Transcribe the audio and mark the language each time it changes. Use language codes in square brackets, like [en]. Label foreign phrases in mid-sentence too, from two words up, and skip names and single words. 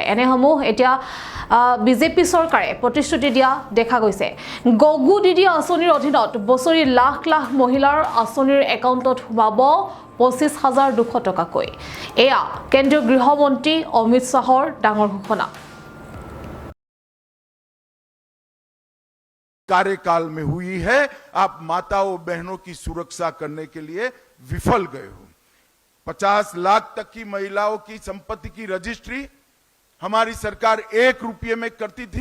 [as] এনেসমূহ এতিয়া বিজেপি চৰকাৰে প্ৰতিশ্ৰুতি দিয়া দেখা গৈছে। গগু দিদি আঁচনিৰ অধীনত বছৰি লাখ লাখ মহিলাৰ আঁচনিৰ একাউণ্টত সোমাব 25,200 টকাকৈ। এয়া কেন্দ্ৰীয় গৃহমন্ত্ৰী অমিত শাহৰ ডাঙৰ ঘোষণা। [hi] कार्यकाल में हुई है। आप माताओं बहनों की सुरक्षा करने के लिए विफल गए हो। 50 लाख तक की महिलाओं की संपत्ति की रजिस्ट्री हमारी सरकार 1 रुपये में करती थी।